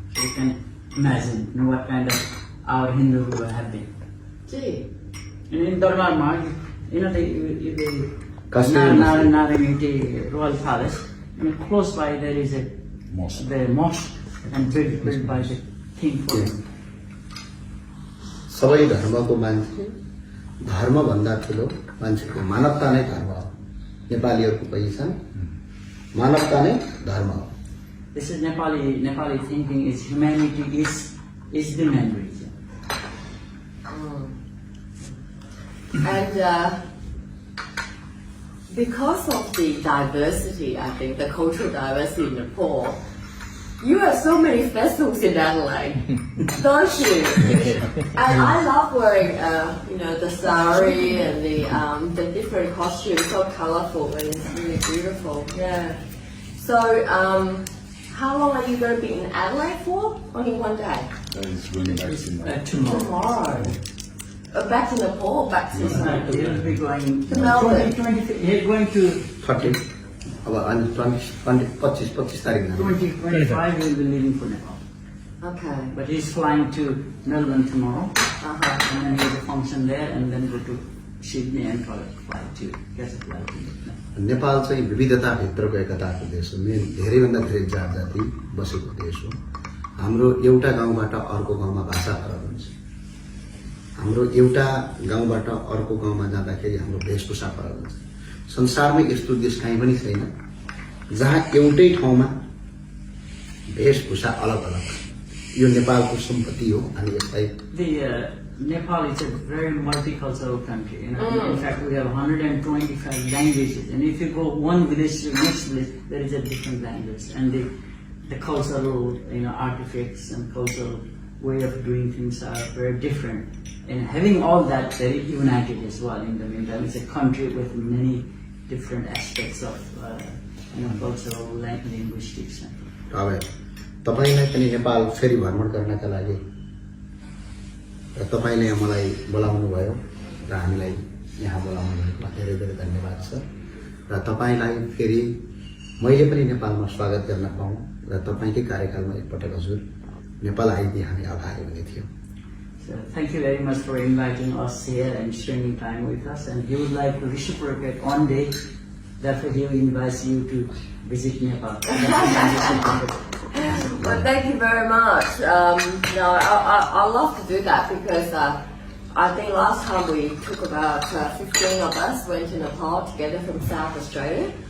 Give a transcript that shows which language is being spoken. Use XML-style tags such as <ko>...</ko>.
<en>So you can imagine what kind of our Hindu have been. Gee. And in Darbar Marg, the Kashmir Naraniti royal palace, and close by there is a Mosque. the mosque and built by the king for him.</en> <ne>सबै धर्मको मान्छे धर्मभन्दा ठुलो मान्छेको मानवता नै धर्म हो नेपालीहरूको पहिचान मानवता नै धर्म हो</ne> <en>This is Nepali thinking is humanity is the main reason. And because of the diversity, I think, the cultural diversity in Nepal, you have so many festivals in Adelaide, don't you? And I love wearing, the sari and the different costumes, so colourful and it's really beautiful. Yeah. So, how long are you going to be in Adelaide for? Only one day. It's really nice in Tomorrow. Back to Nepal, back to He'll be going To Melbourne. he's going to</en> <ne>30 अब अनि 25 तारिक</ne> <en>2025 he will be leaving for Nepal. Okay. But he's flying to Melbourne tomorrow, Uh-huh. and then he has a function there, and then go to Sydney and fly to catch a flight to Nepal.</en> <ne>Nepal चाहिँ विविधताभित्रको एकताको देश हो धेरैभन्दा धेरै जात जाति बसेको देश हो हाम्रो एउटा गाउँबाट अर्को गाउँमा भाषा फरक हुन्छ हाम्रो एउटा गाउँबाट अर्को गाउँमा जाँदाखेरि हाम्रो वेशभूषा फरक हुन्छ संसारमै यस्तो देश कहीँ पनि छैन जहाँ एउटै ठाउँमा वेशभूषा अलग अलग यो नेपालको सम्पत्ति हो अनि यसलाई</ne> <en>The Nepal is a very multicultural country. In fact, we have 125 languages, and if you go one village to the next village, there is a different language, and the cultural artifacts and cultural way of doing things are very different. And having all that, very united as well. In the meantime, it's a country with many different aspects of cultural linguistics.</en> <ne>अब तपाईलाई पनि नेपाल फेरि भ्रमण गर्नका लागि र तपाईले मलाई बोलाउनु भयो र हामीलाई यहाँ बोलाउनु भएकोमा धेरै धेरै धन्यवाद छ र तपाईलाई फेरि मैले पनि नेपालमा स्वागत गर्न पाऊँ र तपाईकै कार्यकालमा एकपटक हजुर नेपाल आइदिए हामी आभारी हुने थियौं</ne> <en>So thank you very much for inviting us here and spending time with us. And he would like to reciprocate one day. Therefore, he invites you to visit Nepal. Well, thank you very much. I love to do that because I think last time we took about 15 of us went to Nepal together from South Australia.</en>